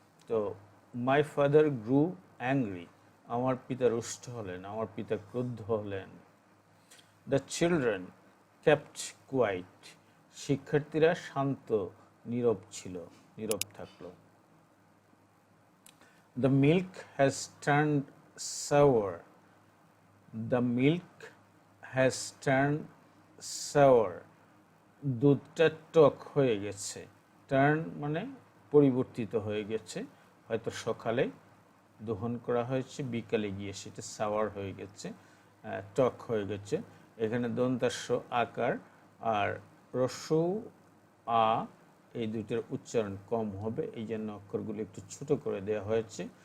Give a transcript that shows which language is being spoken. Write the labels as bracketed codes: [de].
[bn] তো [en] my father grew angry, [bn] আমার পিতা রুষ্ট হলেন, আমার পিতা ক্রুদ্ধ হলেন। [en] the children kept quiet, [bn] শিক্ষার্থীরা শান্ত নীরব ছিল, নীরব থাকলো। [en] The milk has turned sour, the milk has turned sour, [bn] দুধটা টক হয়ে গেছে। টার্ন মানে পরিবর্তিত হয়ে গেছে, হয়তো সকালে দহন করা হয়েছে, বিকালে গিয়ে সেটা সাওয়ার হয়ে গেছে, টক হয়ে গেছে। এখানে দন্তাস্য আকার আর রস্যৌ আ, এই দুইটার উচ্চারণ কম হবে, এই জন্য অক্ষরগুলো একটু ছোট করে দেওয়া হয়েছে।